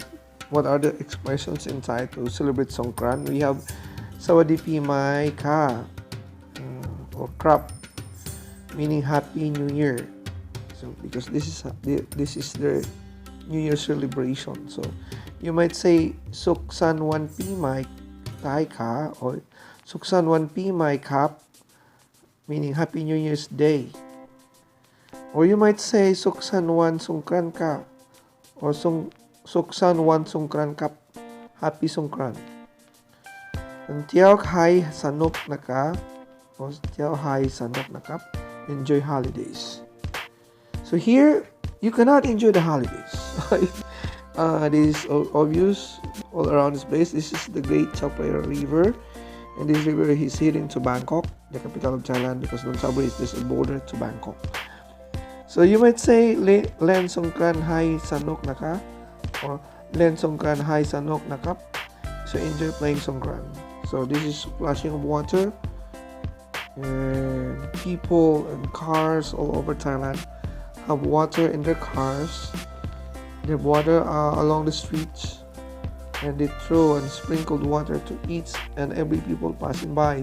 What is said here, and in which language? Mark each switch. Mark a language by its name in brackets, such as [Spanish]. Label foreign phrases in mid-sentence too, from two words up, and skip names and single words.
[English] What are the expressions in Thai to celebrate Songkran? We have [Thai] สวัสดีปีใหม่ค่ะ, [English] or Krap, meaning Happy New Year. So, because this is the New Year celebration. So, you might say [Thai] สุขสันต์วันปีใหม่ไทยค่ะ, or สุขสันต์วันปีใหม่ครับ, [English] meaning Happy New Year's Day. Or you might say [Thai] สุขสันต์วันสงกรานต์ค่ะ, or สุขสันต์วันสงกรานต์ครับ, [English] Happy Songkran. [Thai] And เที่ยวให้สนุกนะคะ, or เที่ยวให้สนุกนะครับ, [English] enjoy holidays. So here, you cannot enjoy the holidays. This is obvious all around this place. This is the Great Chao Phraya River, and this river is heading to Bangkok, the capital of Thailand, because Don Sabri is just a border to Bangkok. So you might say [Thai] เล่นสงกรานต์ให้สนุกนะคะ, or เล่นสงกรานต์ให้สนุกนะครับ. [English] So enjoy playing Songkran. So this is splashing of water, and people and cars all over Thailand have water in their cars. They have water along the streets, and they throw and sprinkled water to each and every people passing by.